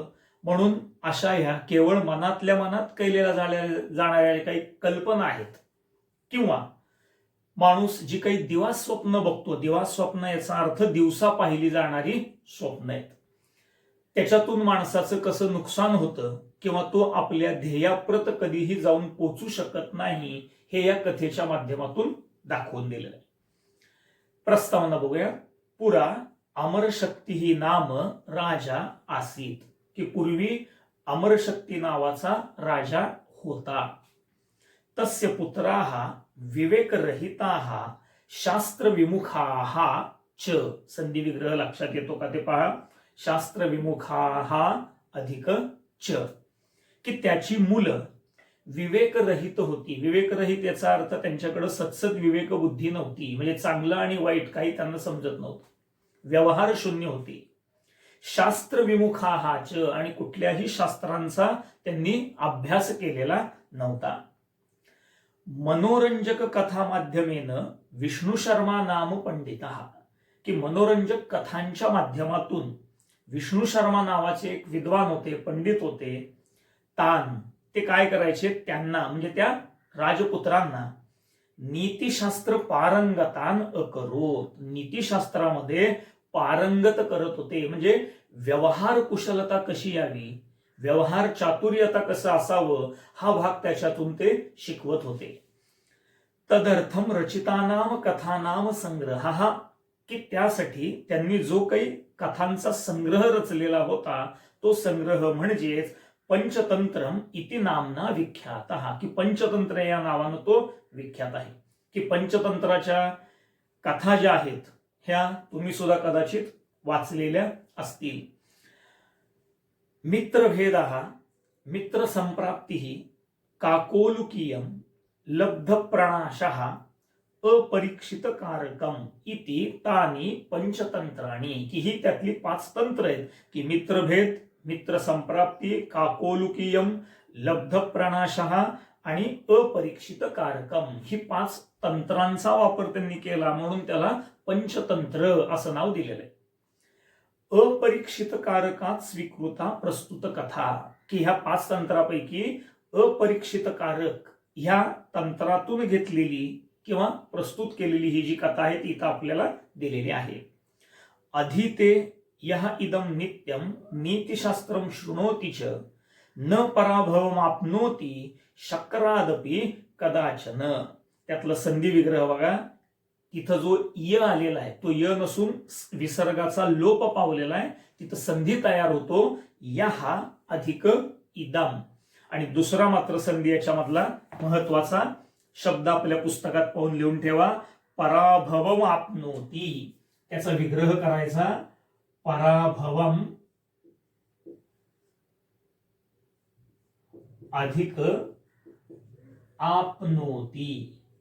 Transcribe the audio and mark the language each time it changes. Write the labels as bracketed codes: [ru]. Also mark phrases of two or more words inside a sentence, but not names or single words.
[mr] म्हणून अशा ह्या केवळ मनातल्या मनात केलेल्या जाणाऱ्या काही कल्पना आहेत किंवा माणूस जी काही दिवास स्वप्न बघतो, दिवास स्वप्न याचा अर्थ दिवसा पाहिली जाणारी स्वप्न आहेत, त्याच्यातून माणसाचं कसं नुकसान होतं किंवा तो आपल्या ध्येयाप्रत कधीही जाऊन पोचू शकत नाही हे या कथेच्या माध्यमातून दाखवून दिलेलं आहे. प्रस्तावना बघूया. [sa] पुरा अमरशक्ती ही नाम राजा आसीत. [mr] की पूर्वी अमरशक्ती नावाचा राजा होता. [sa] तस्य पुत्राः विवेकरहिताः शास्त्रविमुखाः च. [mr] संधी विग्रह लक्षात येतो का ते पहा. [sa] शास्त्रविमुखाः अधिक च. [mr] की त्याची मुलं विवेकरहित होती. विवेकरहित याचा अर्थ त्यांच्याकडे सत्सद विवेक बुद्धी नव्हती. म्हणजे चांगलं आणि वाईट काही त्यांना समजत नव्हतं. व्यवहार शून्य होती. शास्त्र विमुखाच आणि कुठल्याही शास्त्रांचा त्यांनी अभ्यास केलेला नव्हता. [sa] मनोरंजक कथा माध्यमेन विष्णू शर्मा नाम पंडितः. [mr] की मनोरंजक कथांच्या माध्यमातून विष्णू शर्मा नावाचे एक विद्वान होते, पंडित होते. तान ते काय करायचे, त्यांना म्हणजे त्या राजपुत्रांना [sa] नीतिशास्त्र पारंगतान अकरोत. [mr] नीतिशास्त्रामध्ये पारंगत करत होते. म्हणजे व्यवहार कुशलता कशी यावी, व्यवहार चातुर्यता कसं असावं हा भाग त्याच्यातून ते शिकवत होते. [sa] तदर्थम रचितानाम कथानाम संग्रह. [mr] की त्यासाठी त्यांनी जो काही कथांचा संग्रह रचलेला होता तो संग्रह म्हणजेच [sa] पंचतंत्रम इति नामना विख्यात. [mr] की पंचतंत्र या नावानं तो विख्यात आहे. की पंचतंत्राच्या कथा ज्या आहेत ह्या तुम्ही सुद्धा कदाचित वाचलेल्या असतील. [sa] मित्रभेदः मित्र संप्राप्तिः काकोलुकीयम लब्धप्रणाशः अपरीक्षित कारकम इति तानी पंचतंत्राणी. [mr] की ही त्यातली 5 तंत्र आहेत. की मित्रभेद, मित्र संप्राप्ती, काकोलुकीयम, लब्धप्रणाशः आणि अपरीक्षित कारकम ही 5 तंत्रांचा वापर त्यांनी केला म्हणून त्याला पंचतंत्र असं नाव दिलेलं आहे. [sa] अपरीक्षित कारकात स्वीकृता प्रस्तुत कथा. [mr] की ह्या 5 तंत्रापैकी अपरीक्षित कारक ह्या तंत्रातून घेतलेली किंवा प्रस्तुत केलेली ही जी कथा आहे ती इथं आपल्याला दिलेली आहे. [sa] अधीते यः इदं नित्यं नीतिशास्त्रं शृणोति च न पराभवमाप्नोति शक्रादपि कदाचन. [mr] त्यातलं संधी विग्रह बघा. तिथं जो य आलेला आहे तो य नसून विसर्गाचा लोप पावलेला आहे, तिथं संधी तयार होतो यः अधिक इदम. आणि दुसरा मात्र संधी याच्यामधला महत्वाचा शब्द आपल्या पुस्तकात पाहून लिहून ठेवा, [sa] पराभवम आपनोती. [mr] त्याचा विग्रह करायचा, पराभवम अधिक आपनोती.